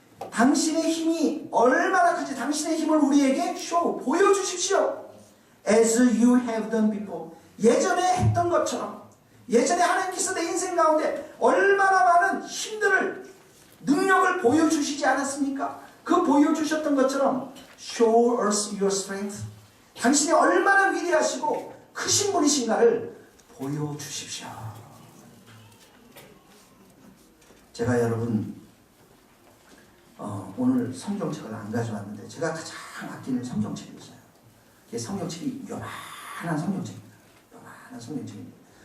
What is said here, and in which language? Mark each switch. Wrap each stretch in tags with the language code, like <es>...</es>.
<ko>당신의 힘이 얼마나 큰지 당신의 힘을 우리에게 show, 보여주십시오.</ko> <en>As you have done before.</en> <ko>예전에 했던 것처럼. 예전에 하나님께서 내 인생 가운데 얼마나 많은 힘들을, 능력을 보여주시지 않았습니까? 그 보여주셨던 것처럼</ko> <en>Show us your strength.</en> <ko>당신이 얼마나 위대하시고 크신 분이신가를 보여주십시오. 제가 여러분 오늘 성경책을 안 가져왔는데 제가 가장 아끼는 성경책이 있어요. 이게 성경책이 요만한 성경책입니다. 요만한 성경책입니다.</ko>